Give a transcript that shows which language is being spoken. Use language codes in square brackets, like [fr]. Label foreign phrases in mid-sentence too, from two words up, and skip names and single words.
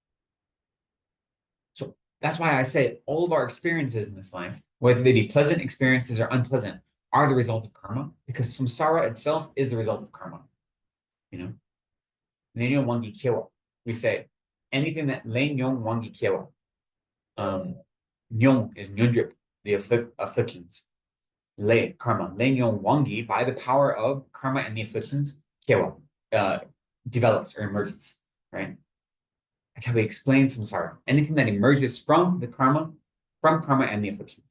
[en] So that's why I say all of our experiences in this life, whether they be pleasant experiences or unpleasant, are the result of karma, because samsara itself is the result of karma. [bo] ལས་ཉོན་དབང་གིས་སྐྱེ་བ. [en] We say anything that [bo] ལས་ཉོན་དབང་གིས་སྐྱེ་བ. [en] Nyong is nyundrip, the afflictions. Le, karma. [bo] ལས་ཉོན་དབང་གིས, [en] by the power of karma and the afflictions, kiewa, develops or emerges, right? That's how we explain samsara. Anything that emerges from karma and the afflictions.